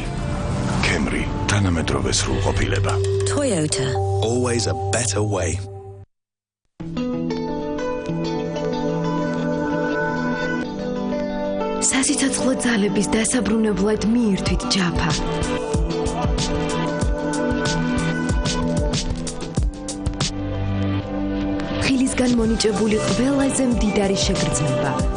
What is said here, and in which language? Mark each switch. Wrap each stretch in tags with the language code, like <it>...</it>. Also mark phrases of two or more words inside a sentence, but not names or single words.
<ka>Camry თანამედროვე სრულყოფილება. Toyota,</ka> <en>always a better way.</en> <ka>სასიცოცხლო ძალების დასაბრუნებლად მიირთვით ჯაფა. ხილისგან მონიჭებული ყველაზე მდიდარი შეგრძნება.</ka>